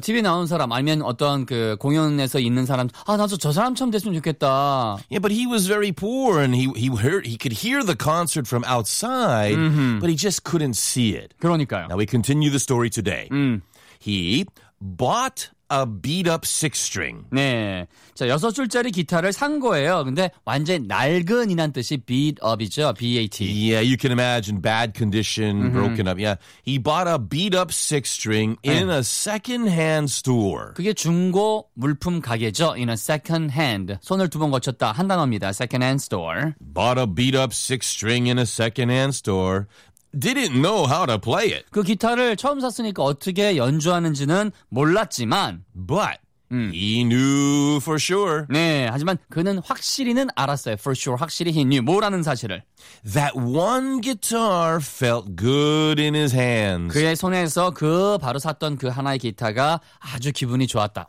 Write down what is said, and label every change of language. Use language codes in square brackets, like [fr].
[ko] TV 나온 사람 아니면 어떤 그 공연에서 있는 사람, 아 나도 저 사람처럼 됐으면 좋겠다. [en] Yeah, but he was very poor and he could hear the concert from outside, mm-hmm. but he just couldn't see it. [ko] 그러니까요. [en] Now we continue the story today. He bought a beat-up six-string. [ko] 네, 자 여섯 줄짜리 기타를 산 거예요. 근데 완전 낡은이란 뜻이 beat-up이죠, B-A-T. [en] Yeah, you can imagine bad condition, mm-hmm. broken up. Yeah, he bought a beat-up six-string in a second-hand store. [ko] 그게 중고 물품 가게죠, [en] in a second-hand. [ko] 손을 두 번 거쳤다 한 단어입니다, [en] second-hand store. Bought a beat-up six-string in a second-hand store. Didn't know how to play it. [ko] 그 기타를 처음 샀으니까 어떻게 연주하는지는 몰랐지만 [en] But he knew for sure. [ko] 네, 하지만 그는 확실히는 알았어요. [en] For sure, [ko] 확실히 [en] he knew. [ko] 뭐라는 사실을? [en] That one guitar felt good in his hands. [ko] 그의 손에서 그 바로 샀던 그 하나의 기타가 아주 기분이 좋았다.